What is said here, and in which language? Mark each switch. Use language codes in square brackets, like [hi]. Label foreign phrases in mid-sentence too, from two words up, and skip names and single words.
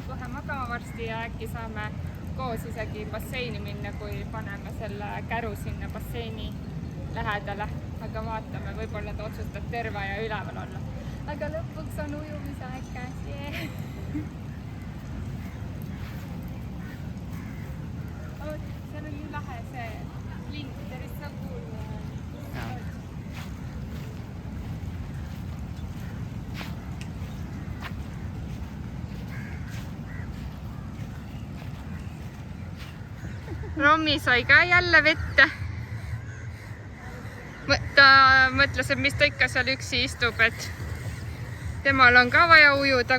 [et] kohe magama varsti ja äkki saame koos isegi basseini minna, kui paneme selle käru sinna basseini lähedale. Aga vaatame, võib-olla ta otsustab terve ja üleval olla. Aga lõpuks on ujumisaeg käes. Seal on nii lahe see lind, [en] there is so cool. [et] Rommi sai ka jälle vette. Ta mõtles, et mis ta ikka seal üksi istub, et temal on ka vaja ujuda.